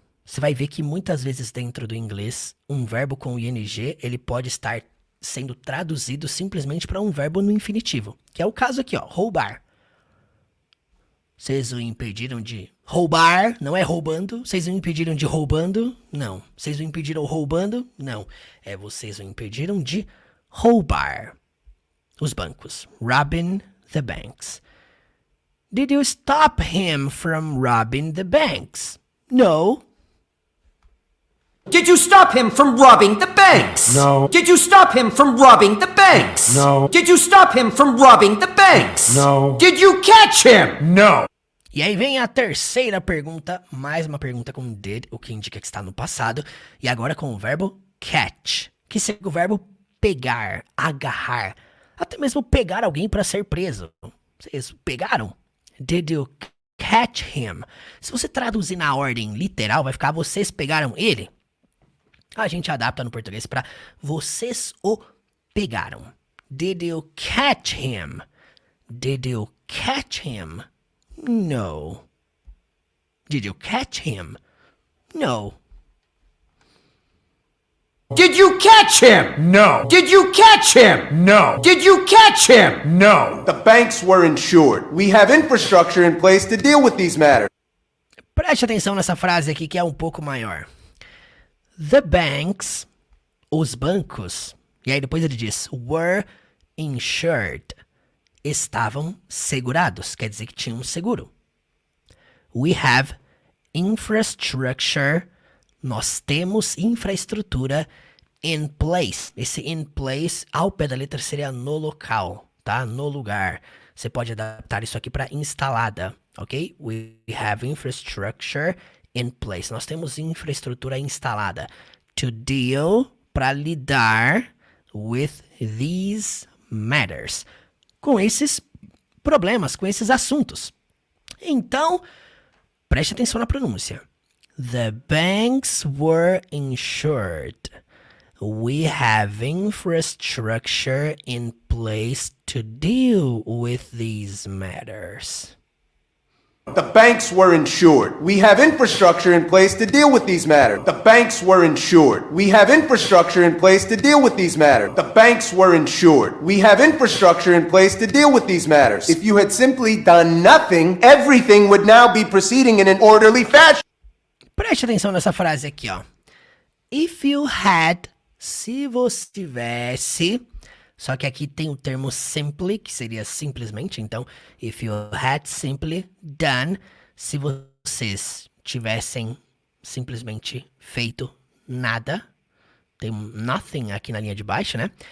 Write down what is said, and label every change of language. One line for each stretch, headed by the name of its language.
Portuguese: Você vai ver que muitas vezes dentro do inglês, um verbo com ing, ele pode estar sendo traduzido simplesmente para um verbo no infinitivo, que é o caso aqui, ó, roubar. Vocês o impediram de roubar, não é roubando. Vocês o impediram de roubando, não. Vocês o impediram roubando, não. É vocês o impediram de roubar os bancos.
English: Robbing the banks. Did you stop him from robbing the banks? No. Did you stop him from robbing the banks? No. Did you stop him from robbing the banks? No. Did you stop him from robbing the banks? No. Did you catch him? No.
Portuguese: E aí vem a terceira pergunta, mais uma pergunta com did, o que indica que está no passado, e agora com o verbo catch, que seria o verbo pegar, agarrar, até mesmo pegar alguém para ser preso. Vocês pegaram?
English: Did you catch him?
Portuguese: Se você traduzir na ordem literal, vai ficar vocês pegaram ele. A gente adapta no português para vocês o pegaram.
English: Did you catch him? Did you catch him? No. Did you catch him? No. Did you catch him? No. Did you catch him? No. Did you catch him? No. The banks were insured. We have infrastructure in place to deal with these matters.
Portuguese: Preste atenção nessa frase aqui que é um pouco maior.
English: The banks,
Portuguese: os bancos, e aí depois ele diz,
English: were insured,
Portuguese: estavam segurados, quer dizer que tinham um seguro.
English: We have infrastructure,
Portuguese: nós temos infraestrutura
English: in place.
Portuguese: Esse in place, ao pé da letra, seria no local, tá? No lugar. Você pode adaptar isso aqui para instalada, ok?
English: We have infrastructure in place.
Portuguese: Nós temos infraestrutura instalada.
English: To deal,
Portuguese: para lidar
English: with these matters.
Portuguese: Com esses problemas, com esses assuntos. Então, preste atenção na pronúncia.
English: The banks were insured. We have infrastructure in place to deal with these matters. The banks were insured. We have infrastructure in place to deal with these matters. The banks were insured. We have infrastructure in place to deal with these matters. The banks were insured. We have infrastructure in place to deal with these matters. If you had simply done nothing, everything would now be proceeding in an orderly fashion.
Portuguese: Preste atenção nessa frase aqui, ó.
English: If you had,
Portuguese: se você tivesse, só que aqui tem o termo simply, que seria simplesmente, então,
English: if you had simply done,
Portuguese: se vocês tivessem simplesmente feito nada, tem nothing aqui na linha de baixo, né?